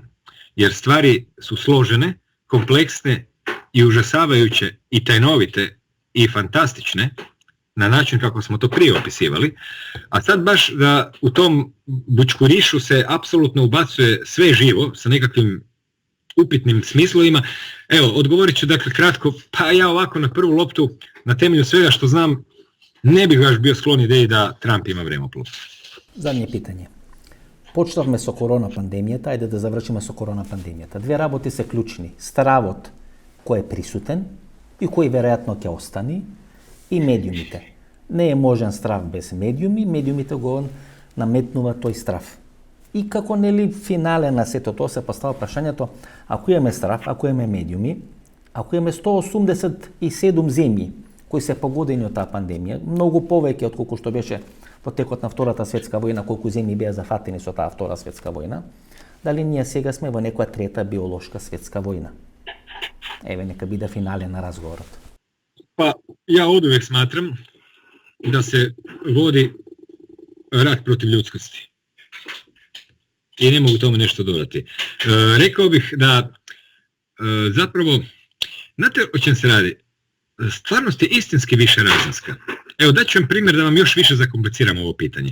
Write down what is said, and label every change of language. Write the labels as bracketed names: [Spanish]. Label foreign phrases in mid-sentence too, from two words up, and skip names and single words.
[Croatian] Jer stvari su složene, kompleksne i užasavajuće i tajnovite i fantastične na način kako smo to prije opisivali, a sad baš da u tom bućkurišu se apsolutno ubacuje sve živo sa nekakvim upitnim smislovima. Evo, odgovorit ću dakle kratko, pa ja ovako na prvu loptu, na temelju svega što znam, ne bih baš bio sklon ideji da Trump ima vremeplov. Zadnje pitanje. [Macedonian] Почнахме со корона пандемијата, ајде да завршиме со корона пандемијата. Две работи се клучни. Стравот кој е присутен и кој веројатно ќе остани, и медиумите. Не е можен страв без медиуми, медиумите го наметнува тој страв. И како нели финале на сето тоа се поставува прашањето, ако имаме страв, ако имаме медиуми, ако имаме 187 земји кои се погодени од таа пандемија, многу повеќе од колку што беше во текот на Втората светска војна, колку земји беа зафатени со таа Втора светска војна, дали ние сега сме во некоја трета биолошка светска војна? Еве, нека биде финале на разговорот. [Croatian] Pa ja oduvijek smatram da se vodi rat protiv ljudskosti. I ne mogu tome nešto dodati. Rekao bih da zapravo, znate o čem se radi? Stvarnost je istinski više razinska. Evo, daću vam primjer da vam još više zakompliciram ovo pitanje.